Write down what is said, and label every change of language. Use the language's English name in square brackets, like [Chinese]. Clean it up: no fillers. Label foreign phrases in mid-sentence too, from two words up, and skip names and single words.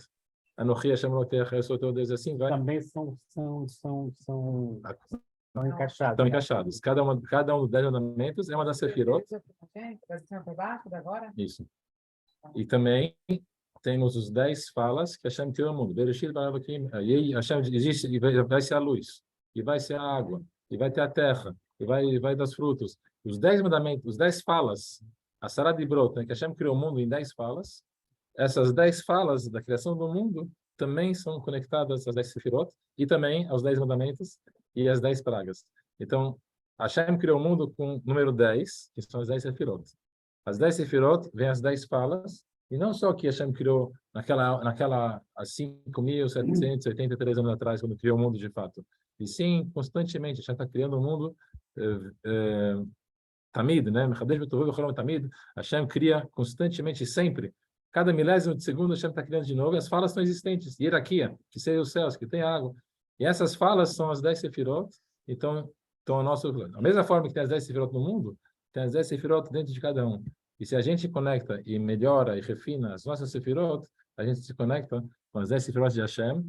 [Hebrew] אנכי השם אלקיך, [Portuguese] eu sou teu Deus, assim vai. Também são encaixados. Estão encaixados. Cada um dos 10 mandamentos é uma das sefirot. Isso. E também temos os 10 falas que Hashem criou no mundo. [Hebrew] בראשית ברא אלקים. [Portuguese] E Hashem existe e vai ser a luz, e vai ser a água, e vai ter a terra, e vai dar os frutos. Os 10 mandamentos, os 10 falas [Hebrew] עשרה דברות, [Portuguese] né, que Hashem criou o mundo em 10 falas. Essas 10 falas da criação do mundo também são conectadas às 10 sefirot e também aos 10 mandamentos e às 10 pragas. Então, Hashem criou o mundo com o número 10, que são as 10 sefirot. As 10 sefirot vêm as 10 falas, e não só que Hashem criou há 5.783 anos atrás, quando criou o mundo de fato, e sim, constantemente, Hashem está criando o mundo Tamid, né? Tamid. Hashem cria constantemente, sempre. Cada milésimo de segundo, Hashem está criando de novo, e as falas são existentes. Hierarquia, que seja os céus, que tem água. E essas falas são as 10 sefirot, então a nosso... Da mesma forma que tem as 10 sefirot no mundo, tem as 10 sefirot dentro de cada um. E se a gente conecta e melhora e refina as nossas sefirot, a gente se conecta com as 10 sefirot de Hashem.